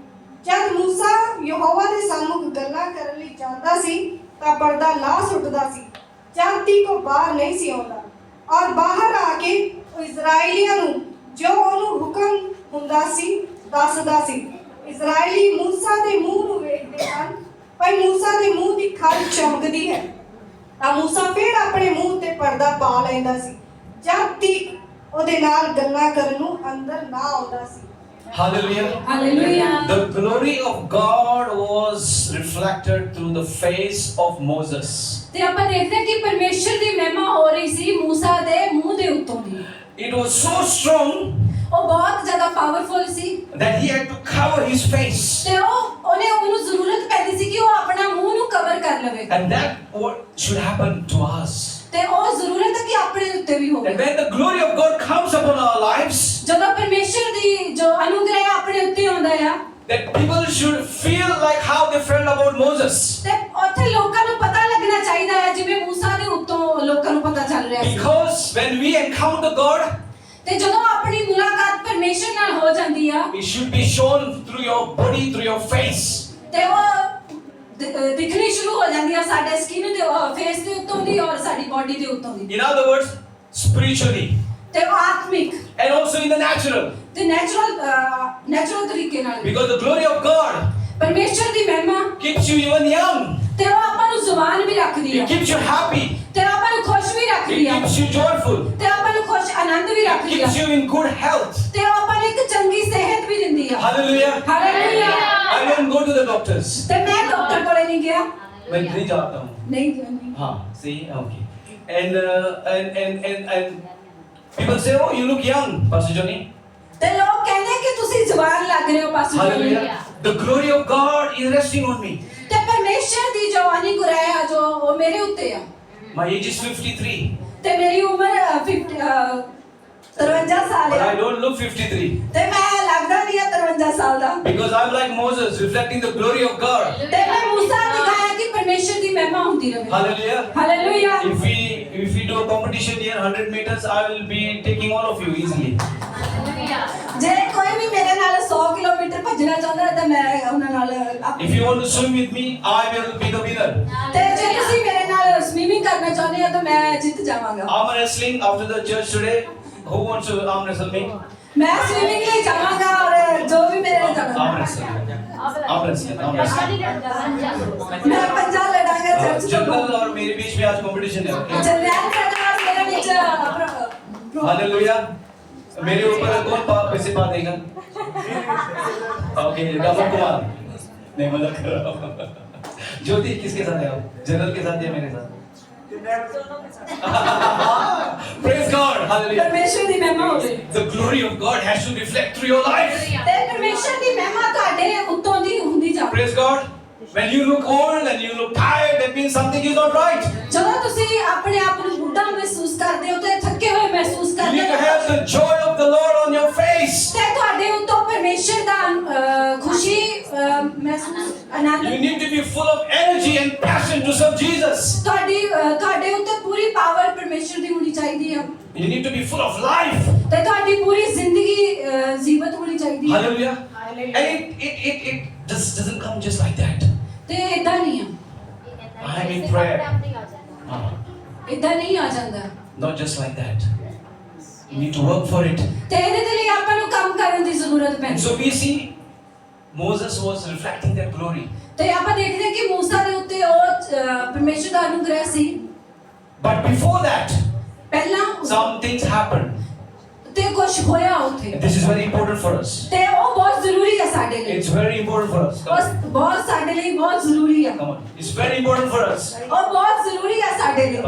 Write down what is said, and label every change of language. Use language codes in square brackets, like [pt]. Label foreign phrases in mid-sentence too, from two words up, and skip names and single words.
[pa] ਜਦ ਮੂਸਾ ਯਹੋਵਾ ਦੇ ਸਾਹਮਣੇ ਗੱਲਾਂ ਕਰਨ ਲਈ ਜਾਂਦਾ ਸੀ ਤਾਂ ਪਰਦਾ ਲਾ ਸੁੱਟਦਾ ਸੀ ਜਦ ਤੱਕ ਉਹ ਬਾਹਰ ਨਹੀਂ ਸੀ ਆਉਂਦਾ ਔਰ ਬਾਹਰ ਆ ਕੇ ਉਹ ਇਜ਼ਰਾਈਲੀਆਂ ਨੂੰ ਜੋ ਉਹਨੂੰ ਹੁਕਮ ਹੁੰਦਾ ਸੀ ਦੱਸਦਾ ਸੀ। ਇਜ਼ਰਾਈਲੀ ਮੂਸਾ ਦੇ ਮੂੰਹ ਨੂੰ ਵੇਖਦੇ ਹਨ ਪਰ ਮੂਸਾ ਦੇ ਮੂੰਹ ਦੀ ਖਲ ਚਮਕਦੀ ਹੈ ਤਾਂ ਮੂਸਾ ਫਿਰ ਆਪਣੇ ਮੂੰਹ ਤੇ ਪਰਦਾ ਪਾ ਲੈਂਦਾ ਸੀ ਜਦ ਤੱਕ ਉਹਦੇ ਨਾਲ ਗੱਲਾਂ ਕਰਨ ਨੂੰ ਅੰਦਰ ਨਾ ਆਉਂਦਾ ਸੀ। [en] Hallelujah. Hallelujah. The glory of God was reflected through the face of Moses. [pa] ਤੇ ਆਪਾਂ ਦੇਖਦੇ ਹਾਂ ਕਿ ਪਰਮੇਸ਼ਰ ਦੀ ਮਹਿਮਾ ਹੋ ਰਹੀ ਸੀ ਮੂਸਾ ਦੇ ਮੂੰਹ ਦੇ ਉੱਤੋਂ ਦੀ। [en] It was so strong [pa] ਉਹ ਬਹੁਤ ਜ਼ਿਆਦਾ ਪਾਵਰਫੁਲ ਸੀ [en] that he had to cover his face. [pa] ਤੇ ਉਹਨੂੰ ਜ਼ਰੂਰਤ ਪੈਂਦੀ ਸੀ ਕਿ ਉਹ ਆਪਣਾ ਮੂੰਹ ਨੂੰ ਕਵਰ ਕਰ ਲਵੇ। [en] And that what should happen to us. [pa] ਤੇ ਉਹ ਜ਼ਰੂਰਤ ਹੈ ਕਿ ਆਪਣੇ ਉੱਤੇ ਵੀ ਹੋਵੇ। [en] And when the glory of God comes upon our lives, [pa] ਜਦੋਂ ਪਰਮੇਸ਼ਰ ਦੀ ਜੋ ਅਨੁਗ੍ਰਹ ਆਪਣੇ ਉੱਤੇ ਆਉਂਦਾ ਆ [en] that people should feel like how they felt about Moses. [pa] ਤੇ ਉੱਥੇ ਲੋਕਾਂ ਨੂੰ ਪਤਾ ਲੱਗਣਾ ਚਾਹੀਦਾ ਹੈ ਜਿਵੇਂ ਮੂਸਾ ਦੇ ਉੱਤੋਂ ਲੋਕਾਂ ਨੂੰ ਪਤਾ ਚੱਲ ਰਿਹਾ ਸੀ। [en] Because when we encounter God, [pa] ਤੇ ਜਦੋਂ ਆਪਣੀ ਮੁਲਾਕਾਤ ਪਰਮੇਸ਼ਰ ਨਾਲ ਹੋ ਜਾਂਦੀ ਆ [en] it should be shown through your body, through your face. [pa] ਤੇ ਉਹ ਦਿਖਣੀ ਸ਼ੁਰੂ ਹੋ ਜਾਂਦੀ ਆ ਸਾਡੇ ਸਕਿਨ ਦੇ ਫੇਸ ਦੇ ਉੱਤੋਂ ਦੀ ਔਰ ਸਾਡੀ ਬਾਡੀ ਦੇ ਉੱਤੋਂ ਦੀ। [en] In other words, spiritually [pa] ਤੇ ਉਹ ਆਤਮਿਕ [en] and also in the natural. [pa] ਤੇ ਨੈਚੁਰਲ ਤਰੀਕੇ ਨਾਲ [en] Because the glory of God [pa] ਪਰਮੇਸ਼ਰ ਦੀ ਮਹਿਮਾ [en] keeps you even young. [pa] ਤੇ ਉਹ ਆਪਾਂ ਨੂੰ ਜ਼ੁਬਾਨ ਵੀ ਰੱਖਦੀ ਆ [en] It keeps you happy. [pa] ਤੇ ਆਪਾਂ ਨੂੰ ਖੁਸ਼ ਵੀ [en] It [pa] ਰੱਖਦੀ ਆ [en] keeps you joyful. [pa] ਤੇ ਆਪਾਂ ਨੂੰ ਖੁਸ਼ ਆਨੰਦ ਵੀ [en] It [pa] ਰੱਖਦੀ ਆ [en] keeps you in good health. [pa] ਤੇ ਉਹ ਆਪਾਂ ਨੂੰ ਇੱਕ ਚੰਗੀ ਸਿਹਤ ਵੀ ਦਿੰਦੀ ਆ। [en] Hallelujah. [pa] ਹਾਲੇਲੂਇਆ। [en] I don't go to the doctors. [pa] ਤੇ ਮੈਂ ਡਾਕਟਰ ਕੋਲੇ ਨਹੀਂ ਗਿਆ। [hi] मैं नहीं जाता हूँ. [pa] ਨਹੀਂ [hi] हाँ, [en] see, okay. And people say, oh, you look young, Pastor Johnny. [pa] ਤੇ ਲੋਕ ਕਹਿੰਦੇ ਕਿ ਤੁਸੀਂ ਜਵਾਨ ਲੱਗ ਰਹੇ ਹੋ ਪਾਸਟਰ ਜੀ। [en] Hallelujah. The glory of God is resting on me. [pa] ਤੇ ਪਰਮੇਸ਼ਰ ਦੀ ਜੋ ਅਨੁਗ੍ਰਹ ਆ ਜੋ ਉਹ ਮੇਰੇ ਉੱਤੇ ਆ। [en] My age is 53. [pa] ਤੇ ਮੇਰੀ ਉਮਰ 53 ਸਾਲ [en] But I [pa] ਹੈ [en] don't look 53. [pa] ਤੇ ਮੈਂ ਲੱਗਦਾ ਨਹੀਂ 53 ਸਾਲ ਦਾ। [en] Because I'm like Moses, reflecting the glory of God. [pa] ਤੇ ਮੈਂ ਮੂਸਾ ਦਿਖਾਇਆ ਕਿ ਪਰਮੇਸ਼ਰ ਦੀ ਮਹਿਮਾ ਹੁੰਦੀ ਰਹੇ। [en] Hallelujah. [pa] ਹਾਲੇਲੂਇਆ। [en] If we do a competition here, 100 meters, I will be taking all of you easily. [pa] ਜੇ ਕੋਈ ਵੀ ਮੇਰੇ ਨਾਲ 100 ਕਿਲੋਮੀਟਰ ਭੱਜਣਾ ਚਾਹੁੰਦਾ ਹੈ ਤਾਂ ਮੈਂ ਉਹਨਾਂ ਨਾਲ [en] If you want to swim with me, I will be the winner. [pa] ਤੇ ਜੇ ਤੁਸੀਂ ਮੇਰੇ ਨਾਲ ਸਵੀਮਿੰਗ ਕਰਨਾ ਚਾਹੁੰਦੇ ਹੋ ਤਾਂ ਮੈਂ ਜਿੱਤ ਜਾਵਾਂਗਾ। [en] Arm wrestling after the church today. Who wants to arm wrestle me? [pa] ਮੈਂ ਸਵੀਮਿੰਗ ਲਈ ਜਾਵਾਂਗਾ ਔਰ ਜੋ ਵੀ ਮੇਰੇ ਨਾਲ [en] Arm [pa] ਜਾਣਾ [en] wrestling. Arm wrestling. Arm wrestling. [pa] ਮੈਂ ਪੰਜਾ ਲੜਾਂਗਾ ਚਰਚ ਤੋਂ [hi] जनरल और मेरे बीच में आज कंपटीशन है. [en] Okay? [pa] ਜਰਨੈਲ ਪ੍ਰਧਾਨ ਮੇਰੇ ਵਿੱਚ [hi] हालेलुया. मेरे ऊपर कौन पैसे पा देगा? ओके, राम कुमार. नहीं मजाक कर रहा हूँ. ज्योति किसके साथ है आप? जनरल के साथ या मेरे साथ? [en] Praise God. Hallelujah. [pa] ਪਰਮੇਸ਼ਰ ਦੀ ਮਹਿਮਾ ਹੋਵੇ [en] The glory of God has to reflect through your life. [pa] ਤੇ ਪਰਮੇਸ਼ਰ ਦੀ ਮਹਿਮਾ ਤੁਹਾਡੇ ਉੱਤੋਂ ਦੀ ਹੁੰਦੀ ਜਾਵੇ। [en] Praise God. When you look old and you look tired, that means something is not right. [pa] ਜਦੋਂ ਤੁਸੀਂ ਆਪਣੇ ਆਪ ਨੂੰ ਬੁੱਢਾ ਮਹਿਸੂਸ ਕਰਦੇ ਹੋ ਤੇ ਥੱਕੇ ਹੋਏ ਮਹਿਸੂਸ [en] You [pa] ਕਰਦੇ [en] need to [pa] ਹੋ [en] have the joy of the Lord on your face. [pa] ਤੇ ਤੁਹਾਡੇ ਉੱਤੋਂ ਪਰਮੇਸ਼ਰ ਦਾ ਖੁਸ਼ੀ ਮਹਿਸੂਸ ਆਨੰਦ [en] You need to be full of energy and passion to serve Jesus. [pa] ਤੁਹਾਡੇ ਉੱਤੇ ਪੂਰੀ ਪਾਵਰ ਪਰਮੇਸ਼ਰ ਦੀ ਹੋਣੀ ਚਾਹੀਦੀ ਹੈ [en] You need to be full of life. [pa] ਤੇ ਤੁਹਾਡੀ ਪੂਰੀ ਜ਼ਿੰਦਗੀ ਜੀਵਤ ਹੋਣੀ ਚਾਹੀਦੀ ਹੈ। [en] Hallelujah. And it just doesn't come just like that. [pa] ਤੇ ਇਦਾਂ ਨਹੀਂ ਆ [en] I'm in prayer. [pa] ਇਦਾਂ ਨਹੀਂ ਆ ਜਾਂਦਾ [en] Not just like that. You need to work for it. [pa] ਤੇ ਇਹਦੇ ਦੇ ਲਈ ਆਪਾਂ ਨੂੰ ਕੰਮ ਕਰਨ ਦੀ ਜ਼ਰੂਰਤ [en] And [pa] ਪੈਂਦੀ [en] so we see Moses was reflecting that glory. [pa] ਤੇ ਆਪਾਂ ਦੇਖਦੇ ਹਾਂ ਕਿ ਮੂਸਾ ਦੇ ਉੱਤੇ ਉਹ ਪਰਮੇਸ਼ਰ ਦਾ ਅਨੁਗ੍ਰਹ ਸੀ। [en] But before that, [pa] ਪਹਿਲਾਂ [en] some things happened. [pa] ਤੇ ਕੁਝ ਹੋਇਆ ਉੱਥੇ [en] And this is very important for us. [pa] ਤੇ ਉਹ ਬਹੁਤ ਜ਼ਰੂਰੀ ਹੈ ਸਾਡੇ ਲਈ [en] It's very important for us. Come on. [pa] ਉਹ ਬਹੁਤ ਸਾਡੇ ਲਈ ਬਹੁਤ ਜ਼ਰੂਰੀ ਹੈ [en] Come on. It's very important for us. [pa] ਉਹ ਬਹੁਤ ਜ਼ਰੂਰੀ ਹੈ ਸਾਡੇ ਲਈ